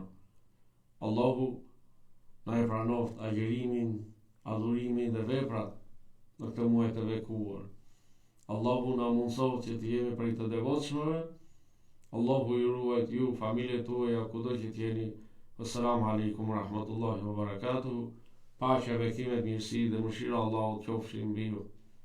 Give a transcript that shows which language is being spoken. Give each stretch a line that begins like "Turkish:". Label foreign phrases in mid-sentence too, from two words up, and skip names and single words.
Albanian: Allahu na e pranoft agjerimin, adhurimin dhe veprat në këtë muaj të bekuar. Allahu na mundsoft që të jemi prej të devotshmëve. Allahu ju ruajt ju, familjet tuaja, kudo që t'jeni.
Arabic: السلام عليكم ورحمة الله وبركاته.
Albanian: Paqja, bekimet, mirësi dhe mëshira Allahut qofshin mbi ju.